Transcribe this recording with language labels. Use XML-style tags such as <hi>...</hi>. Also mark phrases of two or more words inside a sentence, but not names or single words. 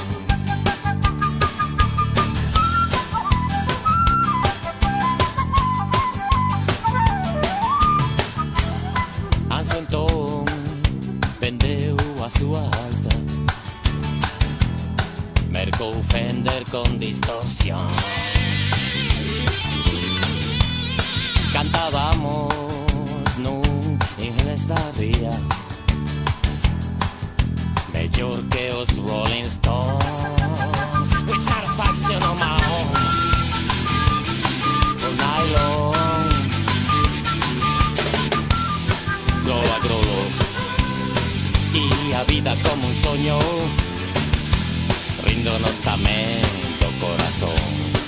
<gl>Anso entón vendeu a súa alta, mercou Fender con distorsión. Cantábamos nun inglés da ría, mellor que os Rolling Stones,</gl> <en>with satisfaction on my own, all night long.</en> <gl>Grolo a grolo, e a vida como un soño, ríndonos tamén do corazón.</gl>